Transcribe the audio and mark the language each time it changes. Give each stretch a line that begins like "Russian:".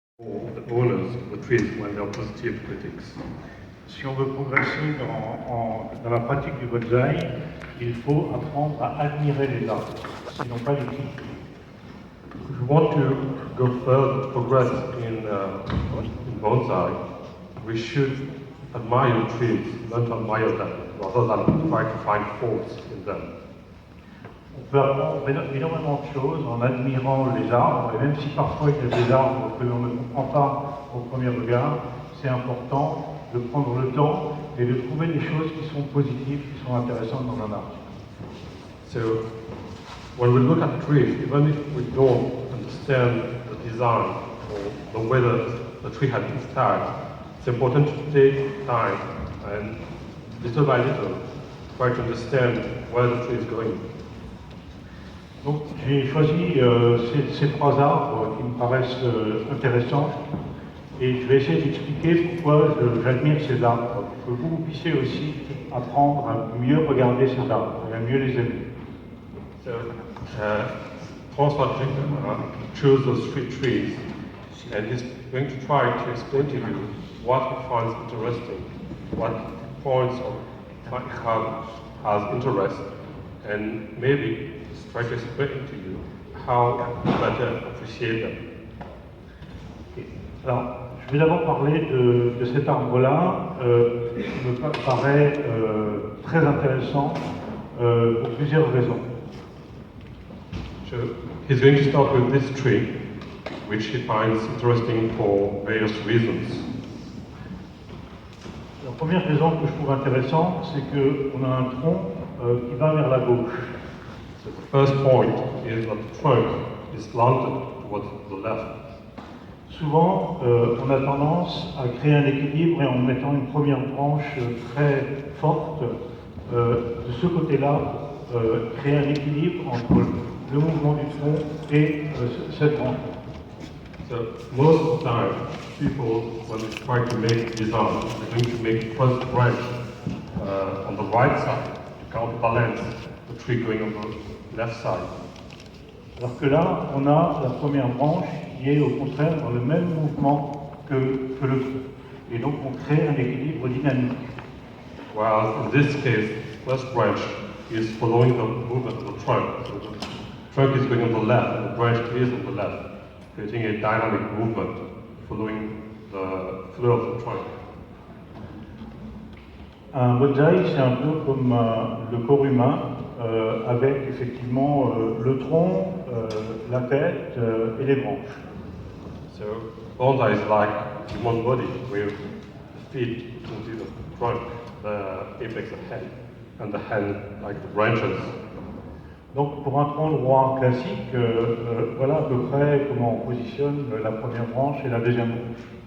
English: The owners of the trees when they are positive critics.
French: Si on veut progresser dans la pratique du bonsaï, il faut apprendre à admirer les arbres, et non pas les critiquer.
English: If we want to go further, progress in bonsai, we should admire the trees, learn to admire them, rather than try to find faults in them.
French: On peut apprendre énormément de choses en admirant les arbres, et même si parfois il y a des arbres que l'on ne comprend pas au premier regard, c'est important de prendre le temps et de trouver des choses qui sont positives, qui sont intéressantes dans un arbre.
English: So, when we look at trees, even if we don't understand the design or the way the tree has been styled, it's important to take time and little by little try to understand where the tree is going.
French: Donc j'ai choisi ces trois arbres qui me paraissent intéressants et je vais essayer d'expliquer pourquoi j'admire ces arbres, pour que vous puissiez aussi apprendre à mieux regarder ces arbres et à mieux les aimer.
English: So, François chose those three trees and he's going to try to explain to you what he finds interesting, what points has interest, and maybe try to explain to you how to better appreciate them.
French: Alors, je vais d'abord parler de cet arbre-là, qui me paraît très intéressant pour plusieurs raisons.
English: So he's going to start with this tree, which he finds interesting for various reasons.
French: La première raison que je trouve intéressante, c'est qu'on a un tronc qui va vers la gauche.
English: So the first point is that the trunk is slanted towards the left.
French: Souvent, on a tendance à créer un équilibre et en mettant une première branche très forte, de ce côté-là, créer un équilibre entre le mouvement du tronc et cette branche.
English: So most of the time, people, when they try to make design, they're going to make first branch on the right side to counterbalance the tree going on the left side.
French: Alors que là, on a la première branche qui est au contraire dans le même mouvement que le tronc. Et donc on crée un équilibre dynamique.
English: While in this case, first branch is following the movement of the trunk. So the trunk is going on the left and the branch is on the left, creating a dynamic movement following the flow of the trunk.
French: Un bonsaï, c'est un peu comme le corps humain, avec effectivement le tronc, la tête et les branches.
English: So bonsai is like human body with the feet into the trunk, the apex the head, and the hand like the branches.
French: Donc pour un tronc droit classique, voilà à peu près comment on positionne la première branche et la deuxième branche.